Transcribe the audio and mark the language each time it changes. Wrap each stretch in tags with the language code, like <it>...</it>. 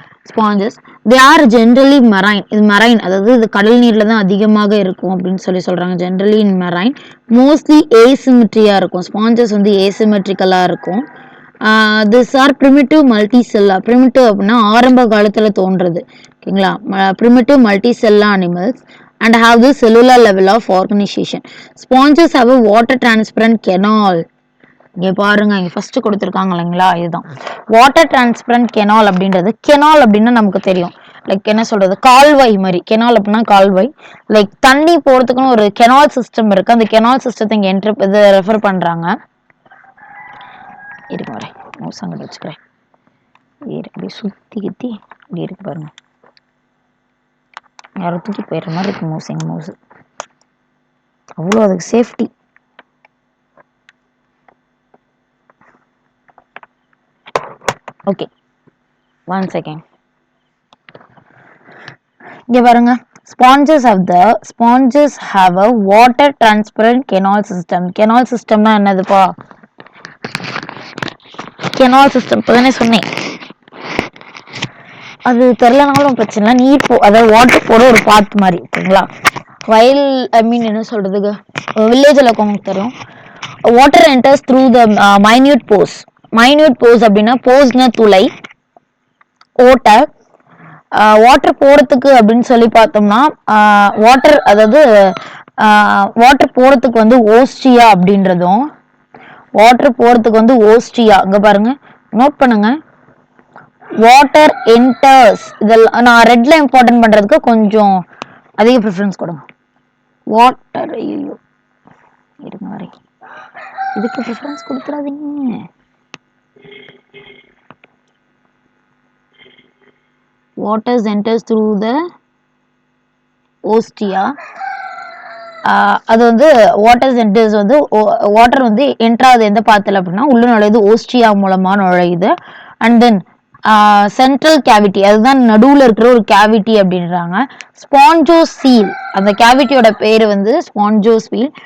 <en>Sponges they are generally marine.</en> <ta>இது marine, அதாவது இது கடல் நீர்ல தான் அதிகமாக இருக்கும் அப்படின்னு சொல்றாங்க. ஜென்ரலி இன் மெரைன், மோஸ்ட்லி ஏசிமெட்ரியா இருக்கும். ஸ்பாஞ்சஸ் வந்து ஏசிமெட்ரிக்கலா இருக்கும்.</ta> <en>This are primitive multicellular.</en> <ta>பிரிமிட்டிவ் அப்படின்னா ஆரம்ப காலத்துல தோன்றது.</ta> <en>ஓகேங்களா, primitive multicellular animals and have the cellular level of organization. Sponges have a water transparent canal.</en> <ta>இங்கே பாருங்க, இங்கே ஃபர்ஸ்ட் கொடுத்துருக்காங்க இல்லைங்களா, இதுதான் வாட்டர் டிரான்ஸ்பரண்ட் கெனால் அப்படின்றது. கெனால் அப்படின்னா நமக்கு தெரியும், லைக் என்ன சொல்றது, கால்வாய் மாதிரி. கெனால் அப்படின்னா கால்வாய், லைக் தண்ணி போகிறதுக்குன்னு ஒரு கெனால் சிஸ்டம் இருக்கு. அந்த கெனால் சிஸ்டத்தை இங்கே இது ரெஃபர் பண்றாங்க. இருக்கு வரேன், மோசங்க வச்சுக்கிறேன். இப்படி சுத்தி கித்தி இப்படி இருக்கு பாருங்க, யாரும் தூக்கி போயிடுற மாதிரி இருக்கு மவுஸ். எங்க மவுஸ் அவ்வளோ அதுக்கு சேஃப்டி. Okay, 1 second. இங்க பாருங்க,</ta> <en>sponges have a water transparent canal system.</en> <ta>canal systemனா என்னதுப்பா? canal system இப்பதானே சொன்னேன். அது தெரியலனாலும் பிரச்சனை இல்லை, நீர் அதாவது வாட்டர் போட ஒரு பாத் மாதிரி. ஓகேங்களா, வயல் என்ன சொல்றதுக்கு, வில்லேஜில் இருக்கவங்களுக்கு தெரியும்.</ta> <en>Water enters through the minute pores.</en> <ta>Minute force அப்படின்னா, போர்ஸ்னா துளை, ஓட்டை. வாட்டர் போறதுக்கு அப்படின்னு சொல்லி பார்த்தோம்னா, வாட்டர் அதாவது வாட்டர் போறதுக்கு வந்து ஓஸ்டியா அப்படின்றதும், வாட்டர் போறதுக்கு வந்து ஓஸ்டியா. இங்க பாருங்க, நோட் பண்ணுங்க, வாட்டர் என்டர்ஸ். இதெல்லாம் நான் ரெட்ல இம்பார்ட்டன்ட் பண்றதுக்கு கொஞ்சம் அதிக ப்ரிஃபரன்ஸ் கொடுங்க. வாட்டர், ஐயோ இருங்க வரை, இதுக்கு preference கொடுத்துடாதீங்க.</ta> <en>water enters through the ostia.</en> <ta>அது வந்து வாட்டர் சென்டர்ஸ் வந்து வாட்டர் வந்து என்ட்ராது எந்த பாத்துல அப்படின்னா உள்ள நுழையுது, ஓஸ்டியா மூலமா நுழையுது. அண்ட் தென் சென்ட்ரல் கேவிட்டி, அதுதான் நடுவுல இருக்கிற ஒரு கேவிட்டி அப்படின்றாங்க. ஸ்பாஞ்சோசீல், அந்த கேவிட்டியோட பேரு வந்து ஸ்பாஞ்சோசீல்.</ta>